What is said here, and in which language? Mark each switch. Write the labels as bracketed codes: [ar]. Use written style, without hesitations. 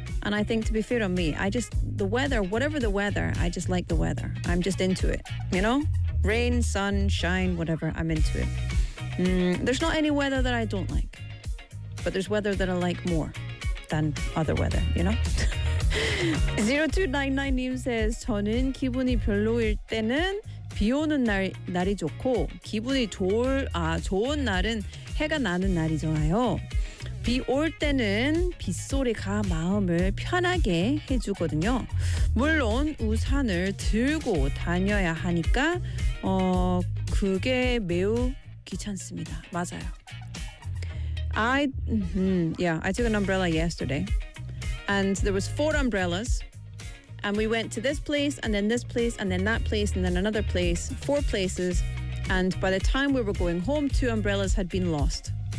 [en] And I think, to be fair on me, I just like the weather. I'm just into it, you know? Rain, sun, shine, whatever, I'm into it. There's not any weather that I don't like. But there's weather that I like more than other weather, you know? [ko] 0299님 says, 저는 기분이 별로일 때는 비 오는 날이 좋고 기분이 좋은 날은 해가 나는 날이 좋아요. 비 올 때는 빗소리가 마음을 편하게 해주거든요. 물론 우산을 들고 다녀야 하니까 그게 매우 귀찮습니다. 맞아요. [en] I took an umbrella yesterday, and there was 4 umbrellas. And we went to this place, and then this place, and then that place, and then another place, 4 places. And by the time we were going home, 2 umbrellas had been lost.